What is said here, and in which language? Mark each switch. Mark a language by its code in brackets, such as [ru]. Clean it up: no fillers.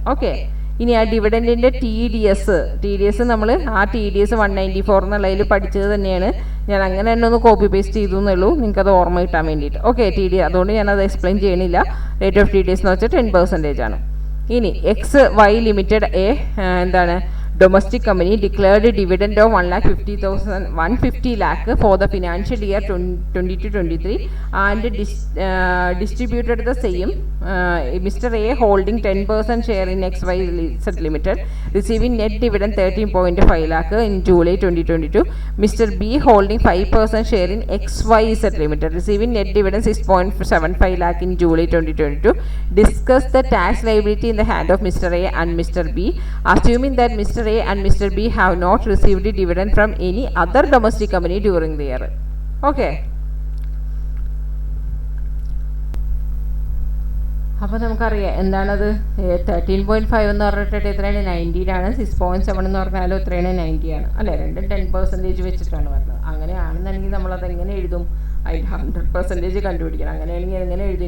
[ml] Okay, ഇനി ആ ഡിവിഡൻറ്റിൻ്റെ TDS നമ്മൾ ആ TDS 194 എന്നുള്ളതിൽ പഠിച്ചത് തന്നെയാണ്. ഞാൻ അങ്ങനെ തന്നെ ഒന്ന് കോപ്പി പേസ്റ്റ് ചെയ്തു എന്നുള്ളൂ, നിങ്ങൾക്കത് ഓർമ്മ കിട്ടാൻ വേണ്ടിയിട്ട്. ഓക്കെ, അതുകൊണ്ട് ഞാനത് എക്സ്പ്ലെയിൻ ചെയ്യണില്ല. റേറ്റ് ഓഫ് TDS എന്ന് വെച്ചാൽ 10% ആണ്. ഇനി XY ലിമിറ്റഡ് എന്താണ്? [en] Domestic company declared dividend of 150 lakh for the financial year 22-23 and distributed the same. Mr. A holding 10% share in XYZ Limited receiving net dividend 13.5 lakh in July 2022. Mr. B holding 5% share in XYZ Limited receiving net dividend 6.75 lakh in July 2022. Discuss the tax liability in the hand of Mr. A and Mr. B, assuming that Mr. A and Mr. B have not received a dividend from any other domestic company during the year. [ml] Okay, അപ്പോൾ നമുക്കറിയാം എന്താണത്. 13.5 എന്ന് പറഞ്ഞിട്ട് എത്രയാണ്? 90 6.7 എന്ന് പറഞ്ഞാലും എത്രയാണ്? 90 അല്ലേ? രണ്ടും 10% വെച്ചിട്ടാണ് പറഞ്ഞത്. അങ്ങനെയാണെന്നുണ്ടെങ്കിൽ നമ്മളത് എങ്ങനെ എഴുതും? അതിൽ 100% കണ്ടുപിടിക്കണം. അങ്ങനെയാണെങ്കിൽ എങ്ങനെ എഴുതും?